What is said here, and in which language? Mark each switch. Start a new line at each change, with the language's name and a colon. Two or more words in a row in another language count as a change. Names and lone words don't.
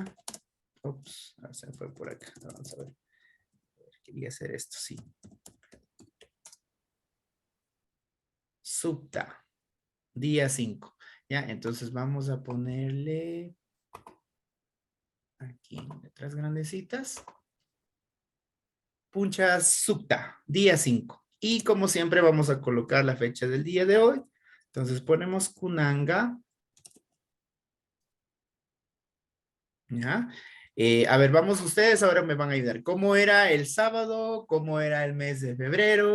Spanish: Ups, se fue por acá. Vamos a ver. Quería hacer esto, sí.
Quechua: Supta.
Spanish: Día 5. ¿Ya? Entonces vamos a ponerle aquí en letras grandecitas.
Quechua: Puncha Supta,
Spanish: día 5. Y como siempre vamos a colocar la fecha del día de hoy. Entonces ponemos Kunanga. ¿Ya? A ver, vamos ustedes, ahora me van a ayudar. ¿Cómo era el sábado? ¿Cómo era el mes de febrero?